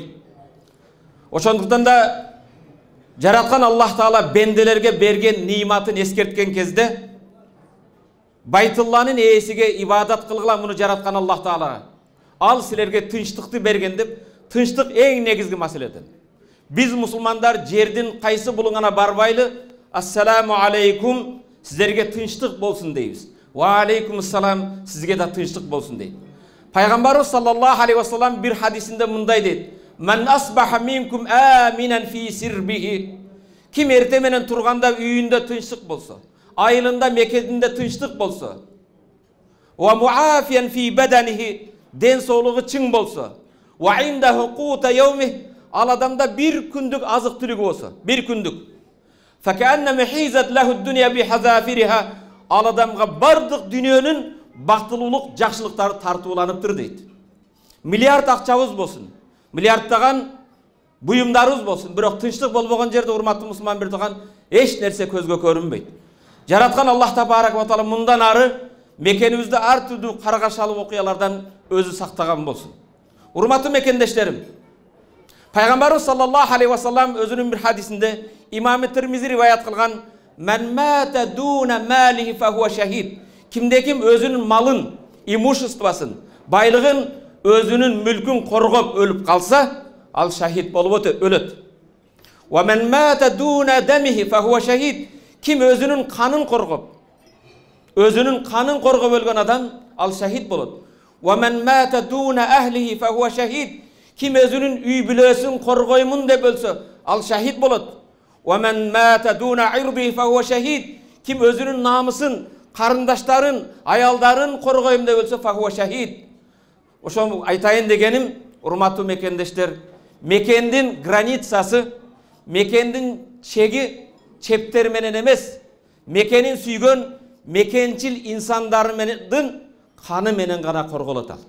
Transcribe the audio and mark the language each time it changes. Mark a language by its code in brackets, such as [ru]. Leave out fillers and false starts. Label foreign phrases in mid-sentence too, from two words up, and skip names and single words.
[ky] Ошондуктан да жараткан Аллах Таала бенделерге берген ниматын эскерткен кезде Байтулланын ээсиге ибадат кылгыла муну жараткан Аллах Таала. Ал силерге тынчтыкты берген деп, тынчтык эң негизги маселеден. Биз мусулмандар жердин кайсы булуңана барбайлы, [ar] السلام عليكم, [ky] силерге тынчтык болсун дейбиз. [ar] وعليكم السلام, [ky] сизге да тынчтык болсун дейт. Пайгамбарыбыз [ar] صلى الله عليه وسلم [ky] бир хадисинде мындай дейт: [ar] "من أصبح منكم آمنا في سربه." [ky] Ким эрте менен турганда үйүндө тынчтык болсо, айылында мекенинде тынчтык болсо, [ar] ومعافى في بدنه, [ky] ден соолугу чың болсо, [ar] وعنده قوت يومه, [ky] ал адамда бир күндүк азык түлүгү болсо, бир күндүк. [ar] فكأنما حيزت له الدنيا بحذافيرها, [ky] ал адамга бардык дүйнөнүн бактылуулук, жакшылыктары тартууланыптыр дейт. Миллиард акчабыз болсун, миллиардтаган буюмдарыбыз болсун, бирок тынчтык болбогон жерде урматтуу мусулман бир турган эч нерсе көзгө көрүнбөйт. Жараткан Аллах [ar] تبارك وتعالى [ky] мындан ары мекенибизде ар түрдүү каргашалуу окуялардан өзү сактаган болсун. Урматтуу мекендештерим, Пайгамбарыбыз [ar] صلى الله عليه وسلم [ky] өзүнүн бир хадисинде Имам Тирмизи риваят кылган: [ar] "من مات دون ماله فهو شهيد." [ky] Кимде ким өзүнүн малын, имуществосын, байлыгын, өзүнүн мүлкүн коргоп өлүп калса, ал шахид болуп өлөт. [ar] "ومن مات دون دمه فهو شهيد." [ky] Ким өзүнүн канын коргоп, өлгөн адам, ал шахид болот. [ar] "ومن مات دون أهله فهو شهيد." [ky] Ким өзүнүн үй бүлөсүн коргоймун деп өлсө, ал шахид болот. [ar] "ومن مات دون عرضه فهو شهيد." [ky] Ким өзүнүн намысын, карындаштарын, аялдарын коргойм деп өлсө, [ar] فهو شهيد. [ky] Ошо айтайын дегеним, урматтуу мекендештер, мекендин границасы, мекендин чеги чептер менен эмес, мекенин сүйгөн мекенчил инсандардын каны менен гана корголот ал.